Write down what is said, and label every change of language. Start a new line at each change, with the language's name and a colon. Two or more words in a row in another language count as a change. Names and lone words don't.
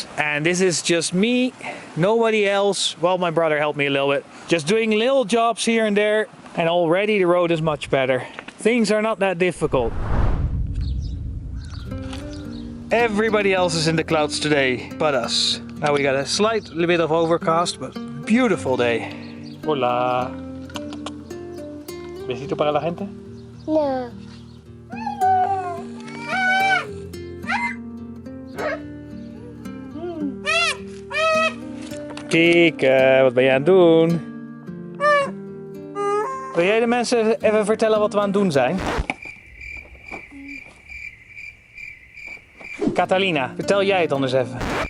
English: And this is just me, nobody else. Well, my brother helped me a little bit. Just doing little jobs here and there, and already the road is much better. Things are not that difficult. Everybody else is in the clouds today, but us. Now we got a slight little bit of overcast, but beautiful day.
Spanish: Hola. Besito para la gente? No.
Dutch: Kieke, wat ben jij aan het doen? Wil jij de mensen even vertellen wat we aan het doen zijn? Catalina, vertel jij het anders even.